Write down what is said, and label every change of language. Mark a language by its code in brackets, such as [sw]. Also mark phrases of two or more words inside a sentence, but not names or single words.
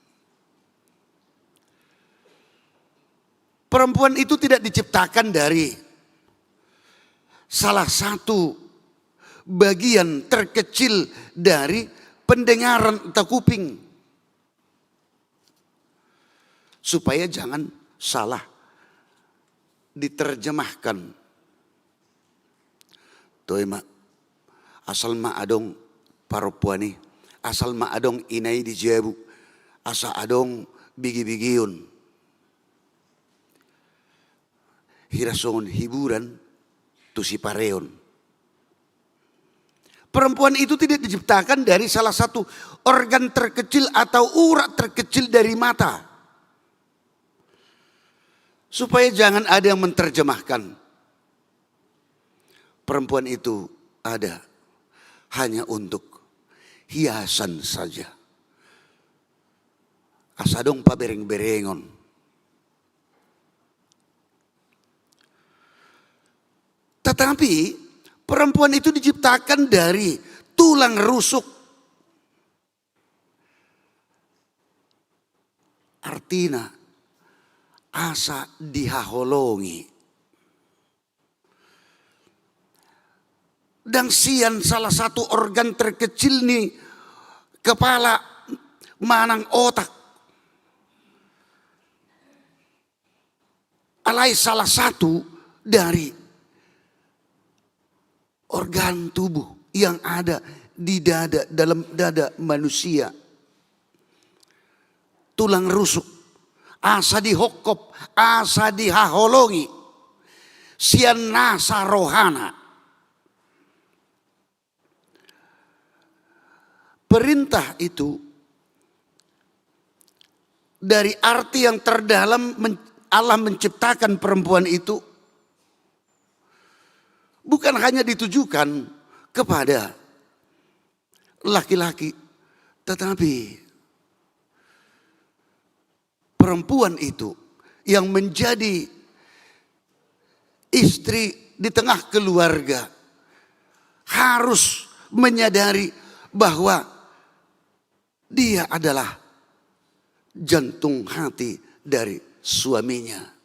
[id] Perempuan itu tidak diciptakan dari salah satu bagian terkecil dari pendengaran atau kuping. Supaya jangan salah diterjemahkan. [bbc] Tuh mak, asal ma adong paropuani, asal ma adong inai di jebu, asa adong bigi-bigiun. Hirasongon hiburan tu si pareon. [id] Perempuan itu tidak diciptakan dari salah satu organ terkecil atau urat terkecil dari mata. Supaya jangan ada yang menerjemahkan. Perempuan itu ada hanya untuk hiasan saja. [bbc] Asadong pabereng-berengon. [id] Tetapi perempuan itu diciptakan dari tulang rusuk. [bbc] Artinya asa dihaholongi. [id] Dan sian salah satu organ terkecil nih, kepala, manang otak. Alai salah satu dari organ tubuh yang ada di dada, dalam dada manusia. Tulang rusuk, [bbc] asa dihokop, asa dihaholongi, sian nasa rohana. [id] Perintah itu dari arti yang terdalam Allah menciptakan perempuan itu bukan hanya ditujukan kepada laki-laki, tetapi perempuan itu yang menjadi istri di tengah keluarga harus menyadari bahwa dia adalah jantung hati dari suaminya.